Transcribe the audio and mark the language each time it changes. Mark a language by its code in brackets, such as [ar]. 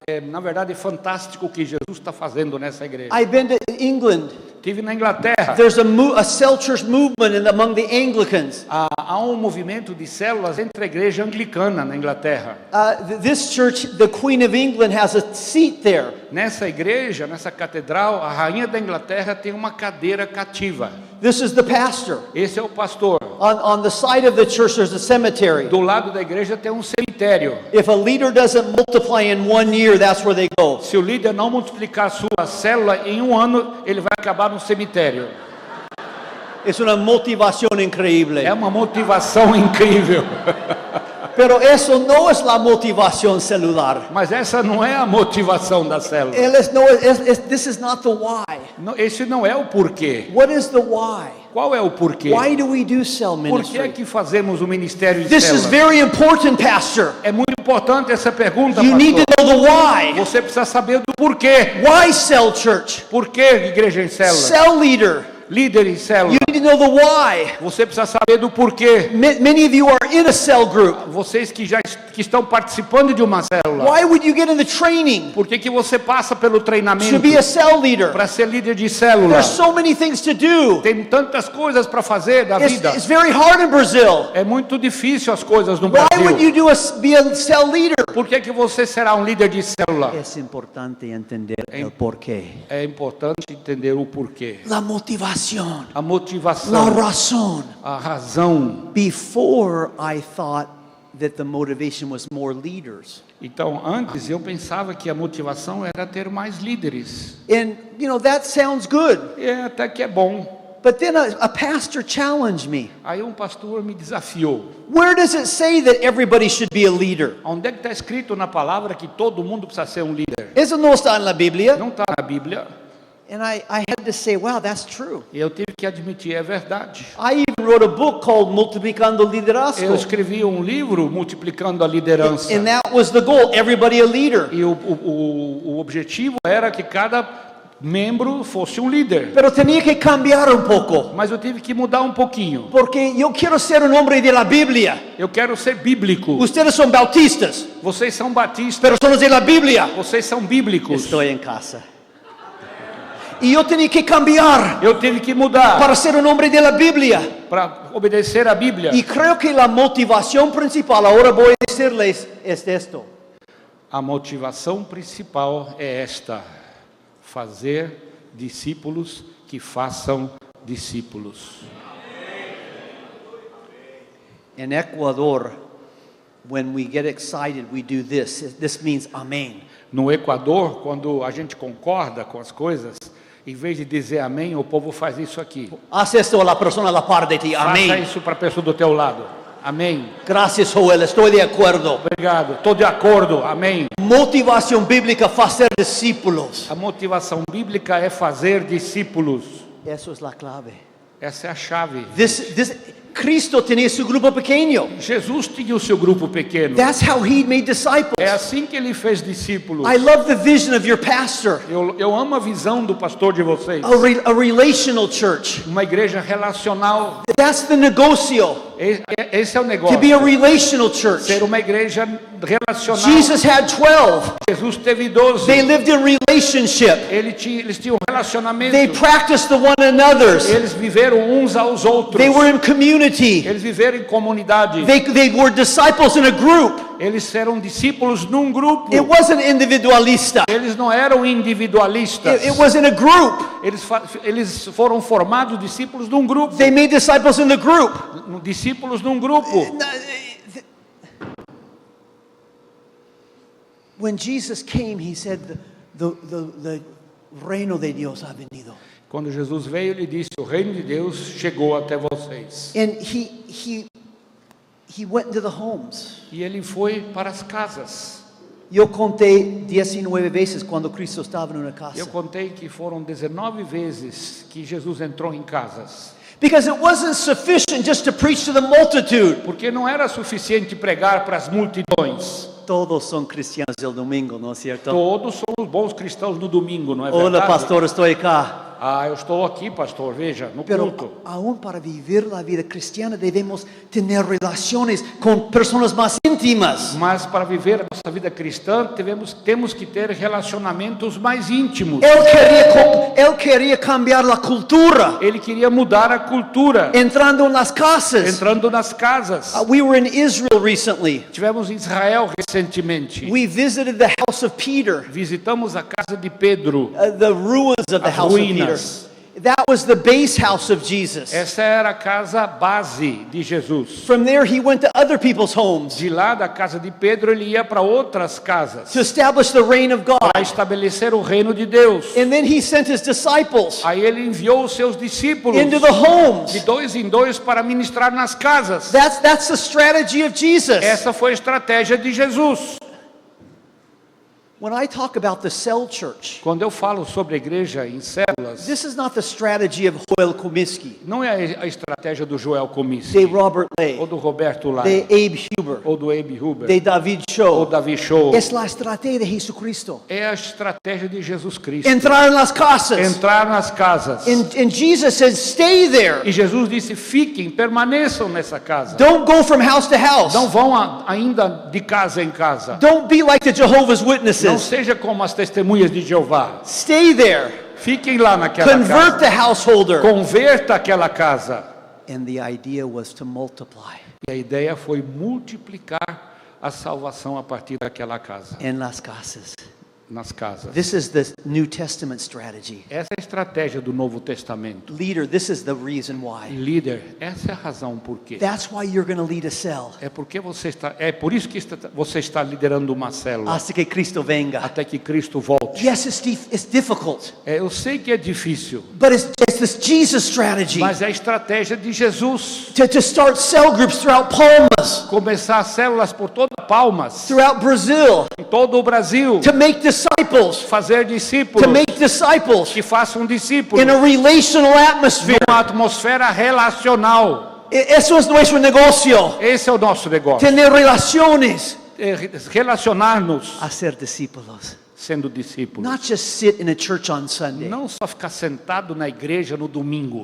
[pt] Na verdade, fantástico o que Jesus está fazendo nessa igreja. [en] I've been to England. [pt] Estive na Inglaterra. [en] There's a cell church movement among the Anglicans. [pt] Há um movimento de células entre a igreja anglicana na Inglaterra. [en] This church, the Queen of England has a seat there. [pt] Nessa igreja, nessa catedral, a rainha da Inglaterra tem uma cadeira cativa. [en] This is the pastor. [pt] Esse é o pastor. [en] On the side of the church, there's a cemetery. [pt] Do lado da igreja tem um cemitério. [en] If a leader doesn't multiply in 1 year, that's where they go. [pt] Se o líder não multiplicar a sua célula, em 1 ano ele vai acabar no cemitério. [es] Es una motivación increíble. [pt] É uma motivação incrível. [es] Pero eso no es la motivación celular. [pt] Mas essa não é a motivação da célula. [en] This is not the why. [pt] Esse não é o porquê. [en] What is the why? [pt] Qual é o porquê? [en] Why do we do cell [pt] Por que é [en] ministry? [pt] que fazemos o ministério de [en] This is [pt] célula? [en] very important, Pastor. [pt] É muito importante essa pergunta, [en] You need to [pt] pastor. [en] know the why. [pt] Você precisa saber do porquê. [en] Why cell church? [pt] Por que igreja em célula? [en] Cell leader. [pt] Líder em célula. [en] You need to know the why. [pt] Você precisa saber do porquê. [en] Many of you are in a cell group. [pt] Vocês que estão participando de uma célula. [en] Why would you get in the training [pt] Por que você passa pelo [en] to [pt] treinamento [en] be a cell leader? [pt] para ser líder de célula? [en] There's so many things to do. [pt] Tem tantas coisas para fazer da vida. [en] It's very hard in Brazil. [pt] É muito difícil as coisas no [en] Why would [pt] Brasil. [en] you be a cell leader? [pt] Por que você será um líder de célula? [es] Es importante entender el porqué. [pt] É importante entender o porquê. [es] La motivación. [pt] A [es] La [pt] motivação, [es] razón. [pt] a razão. [en] Before I thought that the motivation was more leaders. [pt] Então, antes eu pensava que a motivação era ter mais líderes. [en] And that sounds good. [pt] É até que é bom. [en] But then a pastor challenged me. [pt] Aí um pastor me desafiou. [en] Where does it say that everybody should be a leader? [pt] Onde é que está escrito na palavra que todo mundo precisa ser um líder? [es] Eso no está en la Biblia. [pt] Não está na Bíblia. [en] And I had to say, wow, that's true. [pt] E eu tive que admitir, é verdade. [en] I even wrote a book called Multiplicando [pt] Eu [es] Liderazgo. [pt] escrevi um livro multiplicando a liderança. [en] And that was the goal, everybody a leader. [pt] E o objetivo era que cada membro fosse um líder. [es] Pero tenía que cambiar un poco. [pt] Mas eu tive que mudar um pouquinho. [es] Porque yo quiero ser un hombre de la Biblia. [pt] Eu quero ser bíblico. [es] Ustedes son bautistas, [pt] Vocês são batistas. [es] pero son los de la Biblia. [pt] Vocês são bíblicos. [es] Estoy en casa. Y yo tenía que cambiar [pt] Eu tive que mudar [es] para ser un hombre de la Biblia. [pt] para obedecer a Bíblia. [es] Y creo que la motivación principal, ahora voy a decirles, es esto. [pt] A motivação principal é esta: fazer discípulos que façam discípulos. [en] In Ecuador, when we get excited, we do this. This means amén. [pt] No Equador, quando a gente concorda com as coisas, em vez de dizer amém, o povo faz isso aqui. [es] Haz esto a la persona a la par de ti. [pt] Faça [es] Amén. [pt] isso para a pessoa do teu lado. Amém. [es] Gracias, Joel. Estoy de acuerdo. [pt] Obrigado. Estou de acordo. Amém. [es] Motivación bíblica, hacer discípulos. [pt] A motivação bíblica é fazer discípulos. [es] Eso es la clave. [pt] Essa é a chave. [es] Cristo tenía su grupo pequeño. [pt] Jesus tinha o seu grupo pequeno. [en] That's how he made disciples. [pt] É assim que ele fez discípulos. [en] I love the vision of your pastor. [pt] Eu amo a visão do pastor de vocês. [en] A relational church. [pt] Uma igreja relacional. [en] That's the negocio. [pt] Esse é o negócio. [en] To be a relational church. [pt] Ser uma igreja relacional. [en] Jesus had 12. [pt] Jesus teve 12. [en] They lived in relationship. [pt] Eles tinham relacionamento. [en] They practiced the one another's. [pt] Eles viveram uns aos outros. [en] They were in community. [pt] Eles viveram em comunidade. [en] They were disciples in a group. [pt] Eles eram discípulos num grupo. [en] It wasn't individualista. [pt] Eles não eram individualistas. [en] It was in a group. [pt] Eles foram formados discípulos num grupo. [en] They made disciples in the group. [pt] Discípulos num grupo. [en] When Jesus came, he said, the [es] reino de Dios ha venido. [pt] Quando Jesus veio, ele disse: o reino de Deus chegou até vocês. [en] And he went into the homes. [pt] E ele foi para as casas. Eu contei 19 vezes quando Cristo estava numa casa. Eu contei que foram 19 vezes que Jesus entrou em casas. [en] Because it wasn't sufficient just to preach to the multitude. [pt] Porque não era suficiente pregar para as multidões. Todos são cristianos no domingo, não é certo? Todos somos bons cristãos no domingo, não é verdade? Olá, pastor, estou aqui. Eu estou aqui, pastor, veja, no [es] Pero [pt] culto. aún para vivir a vida cristiana devemos ter relações com pessoas mais íntimas. Mas para viver a nossa vida cristã, temos que ter relacionamentos mais íntimos. Ele queria cambiar a cultura. Ele queria mudar a cultura. Entrando nas casas. Entrando nas casas. [en] We were in Israel recently. [pt] Tivemos em Israel recentemente. [en] We visited the house of Peter. [pt] Visitamos a casa de Pedro. [en] The ruins of the house of Peter. That was the base house of Jesus. [pt] Essa era a casa base de Jesus. [en] From there he went to other people's homes [pt] De lá da casa de Pedro ele ia para outras casas [en] to establish the reign of God. [pt] para estabelecer o reino de Deus. [en] And then he sent his disciples [pt] Aí ele enviou os seus discípulos [en] into the homes. [pt] de 2 em 2 para ministrar nas casas. [en] That's the strategy of Jesus. [pt] Essa foi a estratégia de Jesus. [en] When I talk about the cell church, [pt] Quando eu falo sobre a igreja em células, [en] this is not the strategy of Joel Comiskey, [pt] não é a estratégia do Joel [es] de [pt] Comiskey, [es] Robert [pt] ou [es] Lay, [pt] do Roberto Lai, [es] de Abe Huber, [pt] ou do Abe Huber, [es] de David [pt] ou [es] Shaw. [pt] Davi Show. [es] Es la estrategia de Jesucristo. [pt] É a estratégia de Jesus Cristo. [es] Entrar en las casas. [pt] Entrar nas casas. [en] And Jesus says, stay there. [pt] E Jesus disse, fiquem, permaneçam nessa casa. [en] Don't go from house to house. [pt] Não vão ainda de casa em casa. [en] Don't be like the Jehovah's [pt] Não [en] Witnesses. [pt] seja como as testemunhas de Jeová. [en] Stay there. [pt] Fiquem lá naquela [en] Convert the [pt] casa. [en] householder. [pt] Converta aquela casa. [en] And the idea was to multiply [pt] E a ideia foi multiplicar a salvação a partir daquela casa, [es] en las casas. [pt] nas casas. [en] This is the New Testament strategy. [pt] Essa é a estratégia do Novo Testamento. [en] Leader, this is the reason why. [pt] Líder, essa é a razão por quê. [en] That's why you're going to lead a cell. [pt] É por isso que você está liderando uma célula [es] Hasta que Cristo venga. [pt] até que Cristo volte. [en] Yes, it's difficult, [pt] Eu sei que é difícil, [en] but it's this Jesus strategy [pt] mas é a estratégia de Jesus. [en] to start cell groups throughout Palmas, [pt] Começar células por toda Palmas, [en] throughout Brazil, [pt] em todo o Brasil, [en] to make disciples, [pt] fazer discípulos, [en] to make disciples [pt] que façam discípulos, [en] in a relational atmosphere. [pt] numa atmosfera relacional. [es] Eso es nuestro negocio. [pt] Esse é o nosso negócio. [es] Tener relaciones. [pt] Relacionar-nos [es] Hacer discípulos. [pt] sendo discípulos. [en] Not just sit in a church on Sunday [pt] Não só ficar sentado na igreja no domingo